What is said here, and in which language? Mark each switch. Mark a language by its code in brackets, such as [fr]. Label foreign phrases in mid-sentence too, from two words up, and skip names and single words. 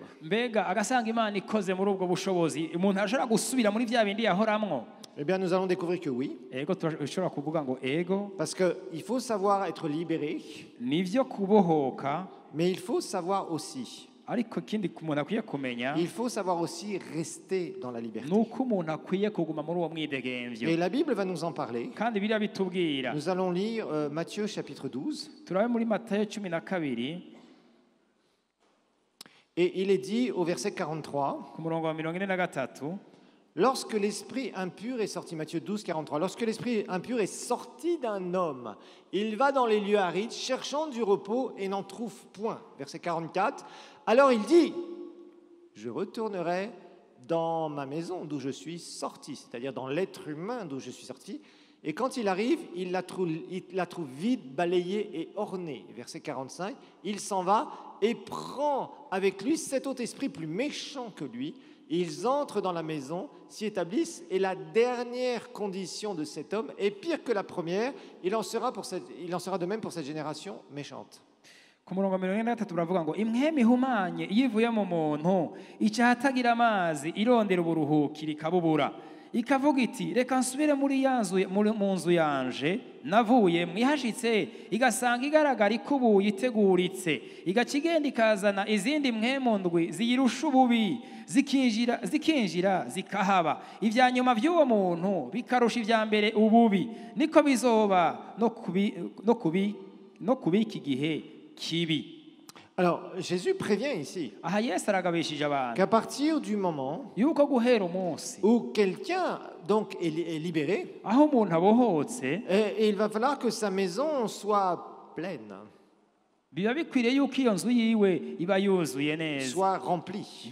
[rn] mbega agasanga Imana ikoze muri ubwo bushobozi umuntu ashobora gusubira muri bya bindi yahoramwo? [fr] Eh bien, nous allons découvrir que oui. [rn] ego turashobora kuvuga ngo ego, [fr] Parce qu'il faut savoir être libéré, [rn] nivyo kubohoka, [fr] mais il faut savoir aussi, [rn] ariko ikindi umuntu akwiye kumenya [fr] il faut savoir aussi rester dans la liberté. [rn] nuko umuntu akwiye kuguma muri uwo mwidegemvyo. [fr] Et la Bible va nous en parler. [rn] kandi biriya bitubwira. [fr] Nous allons lire Matthieu chapitre 12. [rn] turabe muri Matayo 12 [fr] Et il est dit au verset 43, [rn] ku murongo wa 43, [fr] lorsque l'esprit impur est sorti, Matthieu 12, 43, lorsque l'esprit impur est sorti d'un homme, il va dans les lieux arides, cherchant du repos et n'en trouve point. Verset 44, alors il dit, je retournerai dans ma maison d'où je suis sorti, c'est-à-dire dans l'être humain d'où je suis sorti, et quand il arrive, il la trouve vide, balayée et ornée. Verset 45, il s'en va et prend avec lui 7 autres esprits plus méchants que lui. Ils entrent dans la maison, s'y établissent, et la dernière condition de cet homme est pire que la première. Il en sera de même pour cette génération méchante. [rn] ku murongo wa 43 baravuga ngo imwemi ihumanye iyo ivuye mu muntu icahatagira amazi irondera uburuhukiro ikabubura ikavuga iti reka nsubire muri ya nzu mu nzu yanje navuye mwihashitse, igasanga igaragara ikubuye iteguritse, igaca igenda ikazana izindi mpwemu ndwi ziyirusha ububi, zikinjira zikahaba. Ibya nyuma by'uwo muntu bikarusha ibya mbere ububi. Niko bizoba no kubi iki gihe kibi. [fr] Alors, Jésus prévient ici qu'à partir du moment où quelqu'un donc est libéré, il va falloir que sa maison soit pleine, soit remplie.